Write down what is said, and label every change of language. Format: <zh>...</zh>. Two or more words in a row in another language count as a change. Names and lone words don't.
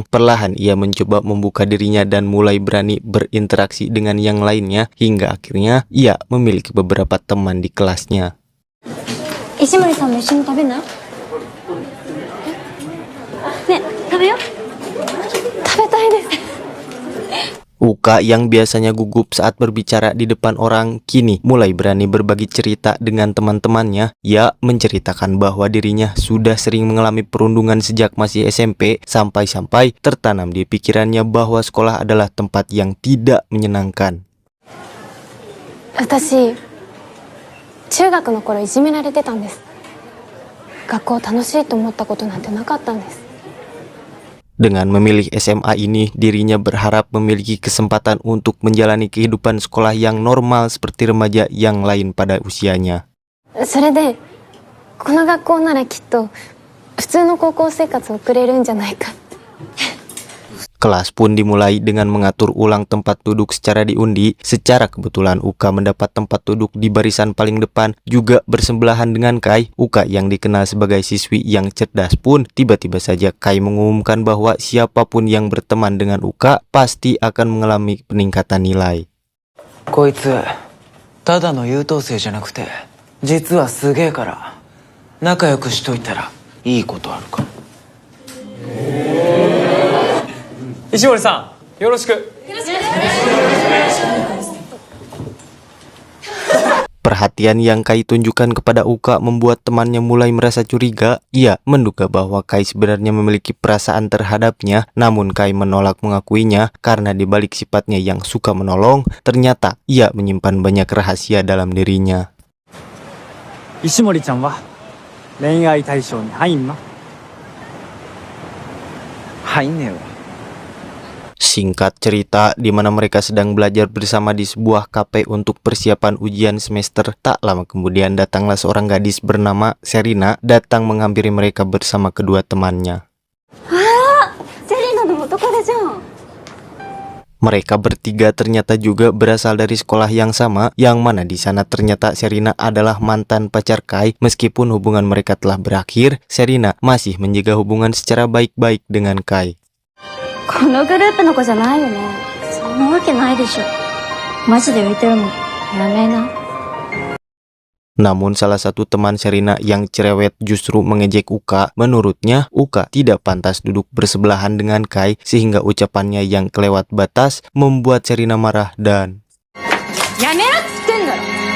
<id>Perlahan ia mencoba membuka dirinya dan mulai berani berinteraksi dengan yang lainnya, hingga akhirnya ia memiliki beberapa teman di kelasnya.</id> <ja>Ishimori-sanも一緒に食べない？ね、食</ja> <id>Uka yang biasanya gugup saat berbicara di depan orang kini mulai berani berbagi cerita dengan teman-temannya. Ia menceritakan bahwa dirinya sudah sering mengalami perundungan sejak masih SMP, sampai-sampai tertanam di pikirannya bahwa sekolah adalah tempat yang tidak menyenangkan.</id> <ja>私、中学の頃いじめられてたんです。学校楽しいと思ったことなんてなかったんです。</ja> <id>Dengan memilih SMA ini, dirinya berharap memiliki kesempatan untuk menjalani kehidupan sekolah yang normal seperti remaja yang lain pada usianya.</id> <ja>それで、この学校ならきっと普通の高校生活を送れるんじゃないかって。</ja> <id>Kelas pun dimulai dengan mengatur ulang tempat duduk secara diundi. Secara kebetulan Uka mendapat tempat duduk di barisan paling depan, juga bersebelahan dengan Kai. Uka yang dikenal sebagai siswi yang cerdas pun tiba-tiba saja Kai mengumumkan bahwa siapapun yang berteman dengan Uka pasti akan mengalami peningkatan nilai.</id> <ja>こいつただの優等生じゃなくて実はすげえから仲良くしといたらいいことあるかも。石森さん、よろしく。</ja> <id>Perhatian yang Kai tunjukkan kepada Uka membuat temannya mulai merasa curiga. Ia menduga bahwa Kai sebenarnya memiliki perasaan terhadapnya, namun Kai menolak mengakuinya karena dibalik sifatnya yang suka menolong, ternyata ia menyimpan banyak rahasia dalam dirinya.</id> <ja>石森ちゃんは恋愛対象に入んの？入んねえわ。</ja> <id>Singkat cerita, di mana mereka sedang belajar bersama di sebuah kafe untuk persiapan ujian semester, tak lama kemudian datanglah seorang gadis bernama Serina datang menghampiri mereka bersama kedua temannya. Mereka bertiga ternyata juga berasal dari sekolah yang sama, yang mana di sana ternyata Serina adalah mantan pacar Kai. Meskipun hubungan mereka telah berakhir, Serina masih menjaga hubungan secara baik-baik dengan Kai.</id> <ja>このグループの子じゃないよね。そんなわけないでしょ。マジで浮いてるのやめな。</ja> <id>Namun salah satu teman Serina yang cerewet justru mengejek Uka. Menurutnya, Uka tidak pantas duduk bersebelahan dengan Kai, sehingga ucapannya yang kelewat batas membuat Serina marah dan</id> <ja>やめろっつってんだろ。</ja>